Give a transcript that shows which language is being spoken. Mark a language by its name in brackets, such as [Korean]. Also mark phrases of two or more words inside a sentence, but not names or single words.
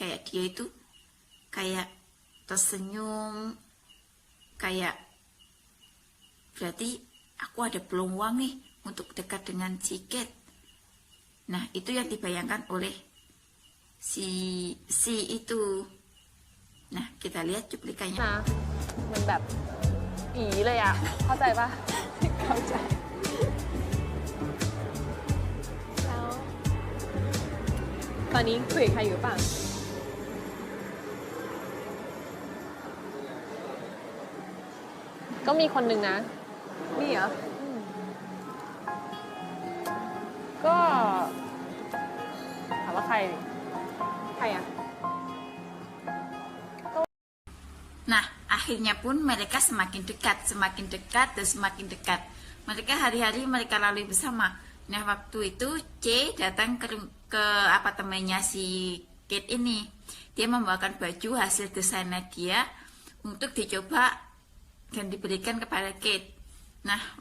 [Indonesian] Kayak dia itu kayak tersenyum, kayak berarti aku ada peluang nih untuk dekat dengan si Kate. Nah, itu yang dibayangkan oleh si itu. Nah, kita lihat cuplikannya. [Thai] นะมันแบบอีเลยอ่ะ เข้าใจปะ เข้าใจ แล้ว ตอนนี้คุยกับใครอยู่เปล่า ก็มีคนหนึ่งนะ มีเหรอ ก็ถามว่าใครดิ ใครอ่ะ [Indonesian] Nah, akhirnya pun mereka semakin dekat dan semakin dekat. Mereka hari-hari mereka lalui bersama. Nah, waktu itu C datang ke apartemennya si Kate ini. Dia membawakan baju hasil desainnya dia untuk dicoba dan diberikan kepada Kate.